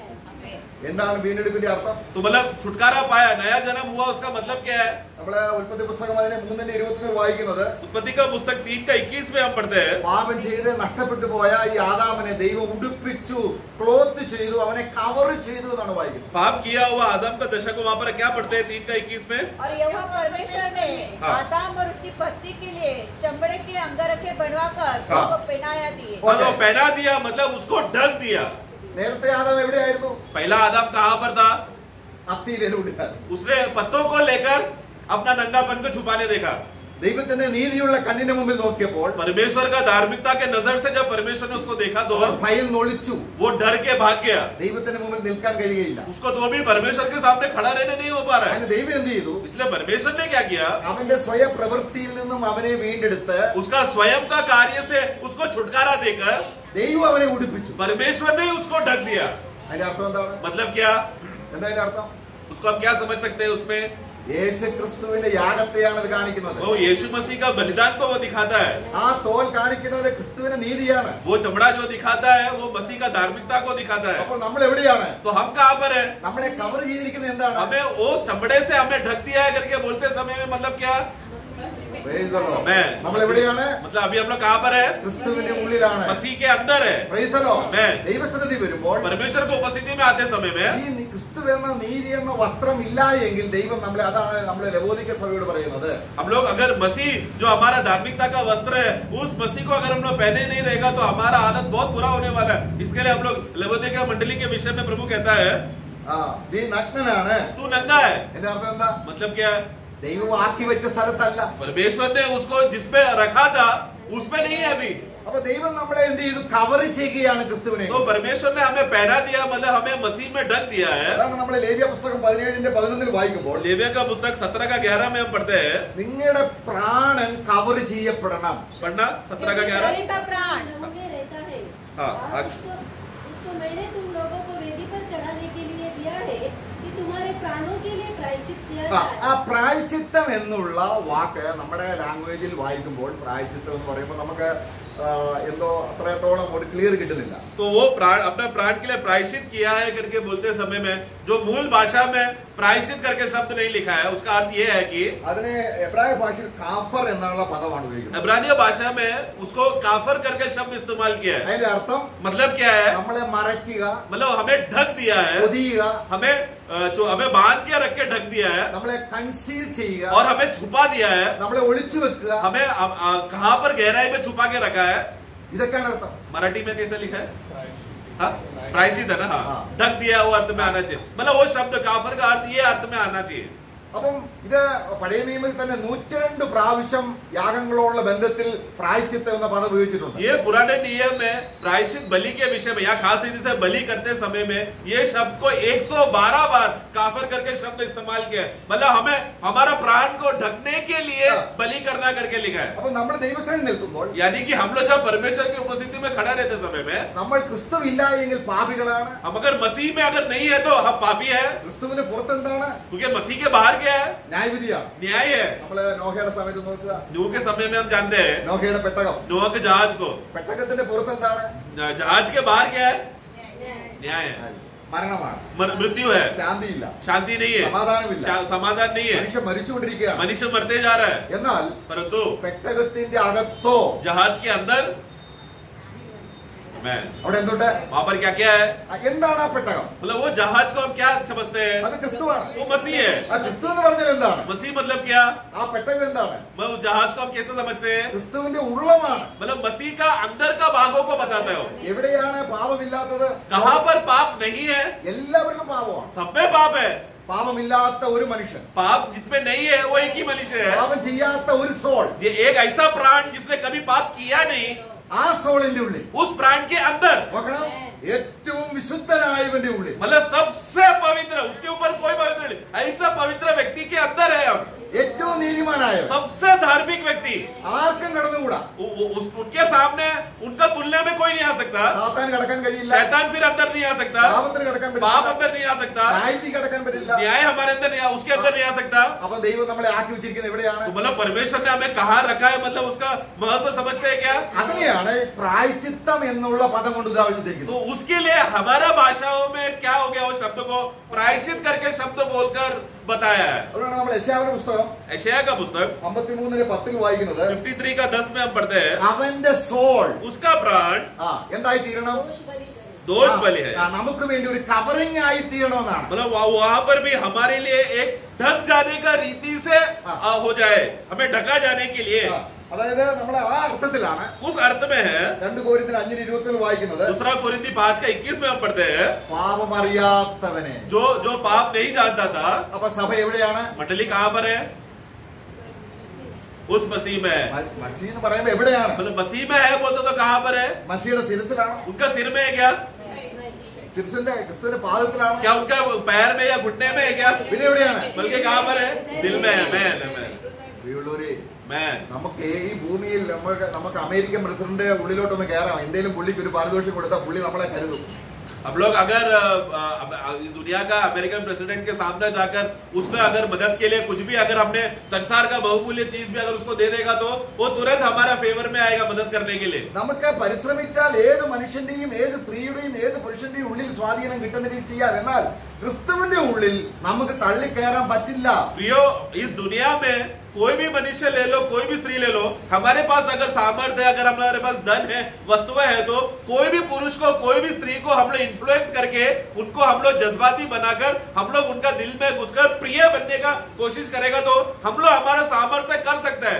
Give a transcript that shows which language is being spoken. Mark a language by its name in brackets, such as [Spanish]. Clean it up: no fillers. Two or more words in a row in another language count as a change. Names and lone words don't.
[Malayalam] എന്താണ് വീണ്ടെടുപ്പിന്റെ അർത്ഥം? [Hindi] तो मतलब छुटकारा पाया, नया जन्म हुआ, उसका मतलब क्या है? [Malayalam] നമ്മള് ഉൽപ്പത്തി പുസ്തകം അതിനെ 3:21 വായിക്കുന്നത് [Hindi] उत्पत्ति का पुस्तक 3:21 में हम पढ़ते हैं, [Malayalam] പാപം ചെയ്ത് നഷ്ടപ്പെട്ടു പോയ ഈ ആദാമിനെ ദൈവം ഉടുപ്പിച്ചു, ക്ലോത്ത് ചെയ്തു, അവനെ കവർ ചെയ്തു എന്നാണ് വായിക്കുന്നത്. [Hindi] पाप किया हुआ आदम का दशा को वहां पर क्या पढ़ते हैं 3:21 में? और यहोवा परमेश्वर ने हाँ। आदम और उसकी पत्नी के लिए चमड़े के अंगरखे बनवाकर हाँ। उनको पहनाया दिए। तो पहना दिया मतलब उसको ढक दिया। [Malayalam] നേരത്തെ ആദാം എവിടെയായിരുന്നു? [Hindi] पहला आदम कहां पर था? [Malayalam] അത്തിയിലൂടെയാണ്. [Hindi] उसने पत्तों को लेकर अपना नंगापन को छुपाने देखा। [Malayalam] ദൈവത്തിന്റെ നീതിയുള്ള കണ്ണിന്റെ മുമ്പിൽ നോക്കിയപ്പോൾ [Hindi] परमेश्वर का धार्मिकता के नजर से जब परमेश्वर ने उसको देखा तो [Malayalam] അവൻ ഭയന്ന് ഒളിച്ചു. [Hindi] वो डर के भाग गया। [Malayalam] ദൈവത്തിന്റെ മുമ്പിൽ നിൽക്കാൻ കഴിയുകയില്ല. [Hindi] उसको तो भी परमेश्वर के सामने खड़ा रहने नहीं हो पा रहा है। [Malayalam] അതിന് ദൈവം എന്ത് ചെയ്തു? [Hindi] इसलिए परमेश्वर ने क्या किया, [Malayalam] അവന്റെ സ്വയ പ്രവൃത്തിയിൽ നിന്നും അവനെ വീണ്ടെടുത്ത് [Hindi] उसका स्वयं का कार्य से उसको छुटकारा देकर [Malayalam] ദൈവം അവനെ ഉടുപ്പിച്ചു. [Hindi] परमेश्वर ने उसको ढक दिया। [Malayalam] അതിന്റെ അർത്ഥം എന്താണ്? [Hindi] मतलब क्या, [Malayalam] എന്താ അതിന്റെ അർത്ഥം? [Hindi] उसको हम क्या समझ सकते हैं उसमें? [Malayalam] യേശു ക്രിസ്തുവിന്റെ യാഗത്തെയാണ് അത് കാണിക്കുന്നത്. [Hindi] वो यीशु मसीह का बलिदान को वो दिखाता है। [Malayalam] ആ തോൽ കാണിക്കുന്നത് ക്രിസ്തുവിന്റെ നീതിയാണ്. [Hindi] वो चमड़ा जो दिखाता है वो मसीह का धार्मिकता को दिखाता है। [Malayalam] അപ്പോൾ നമ്മൾ എവിടെയാണ്? [Hindi] तो हम कहाँ पर है? [Malayalam] നമ്മളെ കവർ ചെയ്തിരിക്കുന്നത് എന്താണ്? [Hindi] हमें वो चमड़े से हमें ढक दिया है करके बोलते समय में मतलब क्या? [English] Praise the Lord. [Hindi] मैं [Malayalam] നമ്മൾ എവിടെയാണ്? [Hindi] मतलब अभी हम लोग कहाँ पर है? [Malayalam] ക്രിസ്തുവിന്റെ ഉള്ളിലാണ്. [Hindi] मसीह के अंदर है। [English] Praise the Lord. [Hindi] मैं [Malayalam] ദൈവസന്നിധി വരുമ്പോൾ [Hindi] परमेश्वर को उपस्थिति में आते समय में [Malayalam] ഈ ക്രിസ്തു എന്ന നീതി എന്ന വസ്ത്രം ഇല്ല എങ്കിൽ ദൈവം നമ്മളെ, അതാണ് നമ്മളെ ലവോദിക്ക സഭയോട് പറയുന്നത്. [Hindi] हम लोग अगर मसीह जो हमारा धार्मिकता का वस्त्र है उस मसीह को अगर हम लोग पहने नहीं रहेगा तो हमारा हालत बहुत बुरा होने वाला है। इसके लिए हम लोग लवोदिक्या मंडली के विषय में प्रभु कहता है [Malayalam] നീ നഗ്നനാണ്. [Hindi] तू नंगा है। [Malayalam] എന്റെ അർത്ഥം എന്താ? [Hindi] मतलब क्या है? [Malayalam] ദൈവം ആക്കി വെച്ച സ്ഥലത്തല്ല. [Hindi] परमेश्वर ने उसको जिसपे रखा था उसमें नहीं है अभी। [Malayalam] അപ്പൊ ദൈവം നമ്മളെ എന്ത് ചെയ്തു? കവർ ചെയ്യുകയാണ് ക്രിസ്തുവിനെ. [Hindi] तो परमेश्वर ने हमें पहना दिया, मतलब हमें मसीह में ढक दिया है। [Malayalam] അതാണ് നമ്മൾ ലേവ്യ പുസ്തകം 17:11 വായിക്കുമ്പോൾ [Hindi] लेविया का पुस्तक 17:11 में हम पढ़ते हैं, [Malayalam] നിങ്ങളുടെ പ്രാണൻ കവർ ചെയ്യപ്പെടണം. [Hindi] पढ़ना 17:11। शरीर का प्राण प्रभु में रहता है। हाँ, और उसको मैंने तुम लोगों को वेदी पर चढ़ाने के लिए दिया है कि तुम्हारे प्राणों के लिए प्रायश्चित किया ആ जाए। [Malayalam] പ്രായശ്ചിത്തം എന്നുള്ള വാക്ക് നമ്മുടെ ലാംഗ്വേജിൽ വായിക്കുമ്പോൾ പ്രായശ്ചിത്തം എന്ന് പറയുമ്പോൾ നമുക്ക് എന്തോ അത്രത്തോളം ഒരു ക്ലിയർ കിട്ടുന്നില്ല. [Hindi] तो वो प्राण अपने प्राण के लिए प्रायश्चित किया है करके बोलते समय में जो मूल भाषा में प्रायश्चित करके शब्द नहीं लिखा है, उसका अर्थ ये है कि [Malayalam] അതിനെ എബ്രായ ഭാഷയിൽ കാഫർ എന്നുള്ള പദമാണ് ഉപയോഗിക്കുന്നത്. [Hindi] इब्रानिया भाषा में उसको काफर करके शब्द इस्तेमाल किया है। [Malayalam] അതിന്റെ അർത്ഥം [Hindi] मतलब क्या है? [Malayalam] നമ്മളെ മറയ്ക്കുക, [Hindi] मतलब हमें ढक दिया है, [Malayalam] പൊതിയുക, [Hindi] हमें जो हमें बांध के रख के ढक दिया है [Malayalam] നമ്മളെ കൺസീൽ ചെയ്യുക, [Hindi] और हमें छुपा दिया है, [Malayalam] നമ്മളെ ഒളിച്ചു വെക്കുക. [Hindi] हमें कहां पर गहराई में छुपा के रखा है। [Malayalam] ഇതൊക്കെയാണ് അർത്ഥം. [Hindi] मराठी में कैसे लिखा है? हाँ, प्रायश्चित है ना? हाँ, हाँ। ढक दिया वो अर्थ में आना चाहिए। मतलब वो शब्द काफर का अर्थ ये अर्थ में आना चाहिए। [Malayalam] അപ്പം ഇത് പഴയ നിയമത്തിൽ തന്നെ 102 പ്രാവശ്യം യാഗങ്ങളോടുള്ള ബന്ധത്തിൽ പ്രായശ്ചിത്തം എന്ന പദം ഉപയോഗിച്ചിട്ടുണ്ട്. [Hindi] ये पुराने नियम में प्रायश्चित बलि के विषय में या खास रीति से बलि करते समय में ये शब्द को 112 बार काफर करके शब्द इस्तेमाल किया है। मतलब हमें हमारा प्राण को ढकने के लिए बलि करना करके लिखा है। [Malayalam] അപ്പൊ നമ്മൾ ദൈവസന്നിധിയിൽ നിൽക്കുമ്പോൾ [Hindi] यानी कि हम लोग जब परमेश्वर की उपस्थिति में खड़ा रहते समय में [Malayalam] നമ്മൾ ക്രിസ്തുവില്ല എങ്കിൽ പാപികളാണ്. [Hindi] हम अगर मसीह में अगर नहीं है तो हम पापी है, [Malayalam] ക്രിസ്തുവിന് പുറത്തെന്താണ്? [Hindi] क्योंकि मसीह के बाहर क्या है? [Malayalam] ന്യായവിധിയാണ്. [Hindi] न्याय है। [Malayalam] നമ്മള് നോഹയുടെ സമയത്ത് നോക്കുക, [Hindi] नूह के समय में हम जानते हैं [Malayalam] നോഹയുടെ പെട്ടകം, [Hindi] नूह के जहाज को, [Malayalam] പെട്ടകത്തിന്റെ പുറത്തെന്താണ്? [Hindi] जहाज के बाहर क्या है? न्याय है। [Malayalam] മരണമാണ്, [Hindi] मृत्यु है, [Malayalam] ശാന്തിയില്ല, [Hindi] शांति नहीं है, [Malayalam] സമാധാനമില്ല, [Hindi] समाधान नहीं है, [Malayalam] മനുഷ്യൻ മരിച്ചുകൊണ്ടിരിക്കുകയാണ്. [Hindi] मनुष्य मरते जा रहा है. [Malayalam] എന്നാൽ [Hindi] परंतु [Malayalam] പെട്ടകത്തിന്റെ അകത്തോ [Hindi] जहाज के अंदर [Malayalam] അവിടെ എന്തുണ്ട്? [Hindi] वहां पर क्या क्या है? [Malayalam] എന്താണ് ആ പെട്ടകം? [Hindi] मतलब वो जहाज को हम क्या समझते हैं? [Malayalam] അത് ക്രിസ്തുവാണ്. [Hindi] वो मसीह है. [Malayalam] ആ ക്രിസ്തു എന്ന് പറഞ്ഞാൽ എന്താണ്? [Hindi] मसीह मतलब क्या? [Malayalam] ആ പെട്ടകം എന്താണ്? [Hindi] मैं उस जहाज को हम कैसे समझते हैं? [Malayalam] ക്രിസ്തുവിന്റെ ഉള്ളമാണ്. [Hindi] मतलब मसीह का अंदर का भागों को बताते हो. [Malayalam] എവിടെയാണ് പാപമില്ലാത്തത്? [Hindi] कहां पर पाप नहीं है? [Malayalam] എല്ലാവർക്കും പാപമാണ്. [Hindi] सब में पाप है. [Malayalam] പാപമില്ലാത്ത ഒരു മനുഷ്യൻ, [Hindi] पाप जिसमें नहीं है वो एक ही मनुष्य है. [Malayalam] പാപം ചെയ്യാത്ത ഒരു സോൾ, [Hindi] ये एक ऐसा प्राण जिसने कभी पाप किया नहीं, [Malayalam] ആ സോളിന്റെ ഉള്ളിൽ [Hindi] उस प्राण के अंदर [Malayalam] നോക്കണം, ഏറ്റവും വിശുദ്ധനായവന്റെ ഉള്ളിൽ, [Hindi] मतलब सबसे पवित्र, उसके ऊपर कोई पवित्र नहीं, ऐसा पवित्र व्यक्ति के अंदर है हम. [Malayalam] ഏറ്റവും നീതിമാനായവൻ, [Hindi] सबसे धार्मिक व्यक्ति, [Malayalam] ആർക്കും കടന്നുകൂടാ. [Hindi] उनके सामने उनका तुलना में कोई नहीं आ सकता. [Malayalam] സാത്താൻ കടക്കാൻ കഴിയില്ല, [Hindi] शैतान फिर अंदर नहीं आ सकता, [Malayalam] പാപത്തിന് കടക്കാൻ [Hindi] पाप [Malayalam] പറ്റില്ല, [Hindi] अंदर नहीं आ सकता, [Malayalam] ന്യായത്തിൽ കടക്കാൻ പറ്റില്ല. [Hindi] न्याय हमारे अंदर नहीं, उसके अंदर नहीं आ सकता. [Malayalam] അപ്പൊ ദൈവം നമ്മളെ ആക്കി വെച്ചിരിക്കുന്നത് എവിടെയാണ്? [Hindi] तो मतलब परमेश्वर ने हमें कहाँ रखा है, मतलब उसका महत्व समझते हैं क्या? [Malayalam] അതിനെയാണ് പ്രായച്ചിത്തം എന്നുള്ള പദം കൊണ്ട് ഉദ്ദേശിക്കുന്നത്. [Hindi] तो उसके लिए हमारा भाषाओं में क्या हो गया, उस शब्द को प्रायश्चित करके शब्द बोलकर बताया है. [Malayalam] അതുകൊണ്ടാണ് നമ്മൾ യെശയ്യാവിന്റെ പുസ്തകം [Hindi] यशायाह का पुस्तक [Malayalam] 53:10 വായിക്കുന്നത്, [Hindi] 53 का 10 में हम पढ़ते हैं, [Malayalam] അവന്റെ സോൾ [Hindi] उसका प्राण [Malayalam] എന്തായി തീരണം? [Hindi] दोष बलि है. [Malayalam] നമുക്ക് വേണ്ടി ഒരു കവറിംഗ് ആയി തീരണമെന്നാണ്. [Hindi] मतलब वहां पर भी हमारे लिए एक ढक जाने का रीति से हो जाए, हमें ढका जाने के लिए. [Malayalam] അതായത് നമ്മൾ ആ അർത്ഥത്തിലാണ് [Hindi] उस अर्थ में है [Malayalam] 2 കൊരിന്ത്യർ 5:20 വായിക്കുന്നത്, [Hindi] दूसरा कोरिन्थी 5 का 21 में हम पढ़ते हैं, [Malayalam] പാപമറിയാത്തവനെ. [Hindi] जो पाप नहीं जानता था. [Malayalam] അപ്പൊ സഭ എവിടെയാണ്? [Hindi] मंडली कहाँ पर है? उस मसीह में है. [Malayalam] മസീഹ് എന്ന് പറയുമ്പോ എവിടെയാണ്? [Hindi] मतलब मसीह में है बोलते तो कहाँ पर है? [Malayalam] മസീഹയുടെ ശിരസിലാണ്, [Hindi] उनका सिर में है क्या? [Malayalam] ശിരസിന്റെ ക്രിസ്തുവിന്റെ പാദത്തിലാണ്. [Hindi] क्या उनका पैर में या घुटने में है क्या? [Malayalam] പിന്നെ എവിടെയാണ്? [Hindi] बल्कि कहाँ पर है? दिल में है. मैं [Malayalam] പ്രിയമുള്ളവരെ, [Hindi] मैं [Malayalam] നമുക്ക് ഈ ഭൂമിയിൽ നമുക്ക് [English] American President [Malayalam] ഉള്ളിലോട്ടൊന്ന് കയറാം, എന്തെങ്കിലും പുള്ളിക്ക് ഒരു പാരിതോഷികം കൊടുത്താൽ പുള്ളി നമ്മളെ കരുതും. हम लोग अगर दुनिया का [English] American President [Malayalam] के सामने जाकर उसमें अगर मदद के लिए कुछ भी, अगर हमने संसार का बहुमूल्य चीज भी अगर उसको दे देगा तो वो तुरंत हमारा फेवर में आएगा मदद करने के लिए. നമുക്ക് പരിശ്രമിച്ചാൽ ഏത് മനുഷ്യന്റെയും ഏത് സ്ത്രീയുടെയും ഏത് പുരുഷന്റെയും ഉള്ളിൽ സ്വാധീനം കിട്ടുന്ന രീതി ചെയ്യാം. എന്നാൽ ക്രിസ്തുവിന്റെ ഉള്ളിൽ നമുക്ക് തള്ളിക്കയറാൻ പറ്റില്ല. [Hindi] प्रियो, इस दुनिया में कोई भी मनुष्य ले लो, कोई भी स्त्री ले लो, हमारे पास अगर सामर्थ्य है, अगर हमारे पास धन है, वस्तुएं है, तो कोई भी पुरुष को, कोई भी स्त्री को हम लोग इन्फ्लुएंस करके उनको हम लोग जज्बाती बनाकर हम लोग उनका दिल में घुसकर प्रिय बनने का कोशिश करेगा तो हम लोग हमारा सामर्थ्य कर सकते हैं.